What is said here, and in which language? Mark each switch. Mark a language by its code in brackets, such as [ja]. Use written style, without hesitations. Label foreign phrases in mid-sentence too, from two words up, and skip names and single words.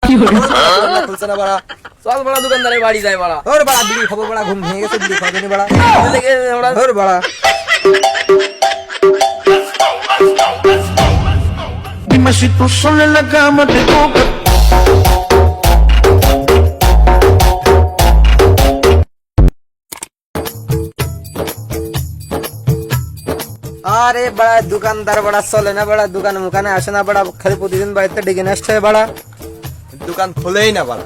[bn] খুলছে না বাড়া। চল বড়া দোকানদারের বাড়ি যায় বড়া। ওর বাড়া বিড়ি খাবো বাড়া, ঘুম ভেঙে গেছে, বিড়ি খাওয়া জানি বাড়া। আমরা ওর বাড়া [es] Dime si tú sola en la cama te toca. [bn] আরে বাড়া দোকানদার বাড়া চলে না বাড়া, দোকানে মুখানে আসে না বাড়া, খালি প্রতিদিন বাড়িতে ডেকে নিয়ে আসতে হয় বাড়া, দোকান খোলেই না বাড়া।